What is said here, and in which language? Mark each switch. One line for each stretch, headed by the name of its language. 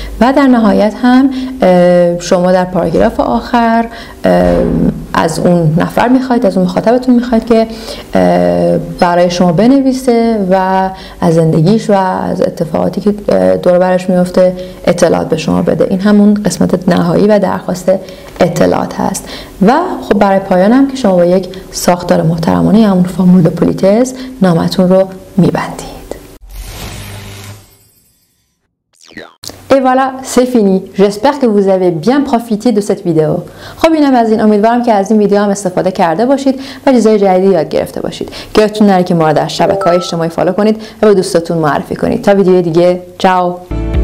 Persian: و در نهایت هم شما در پاراگراف آخر از اون نفر میخواید، از اون مخاطبتون میخواید که برای شما بنویسه و از زندگیش و از اتفاقاتی که دور برش میفته اطلاعات به شما بده. این همون قسمت نهایی و درخواست اطلاعات هست. و خب برای پایان هم که شما با یک ساختار محترمانه همون فرمول دو پولیتس نامتون رو میبندید.
French: Et voilà, c'est fini. J'espère que vous avez bien profité de cette vidéo.
Persian: خب اینم از این. امیدوارم که از این ویدیو هم استفاده کرده باشید و چیزای جدیدی یاد گرفته باشید. یادتون نره که ما رو در شبکه‌های اجتماعی فالو کنید و به دوستاتون معرفی کنید. تا ویدیو دیگه، چاو.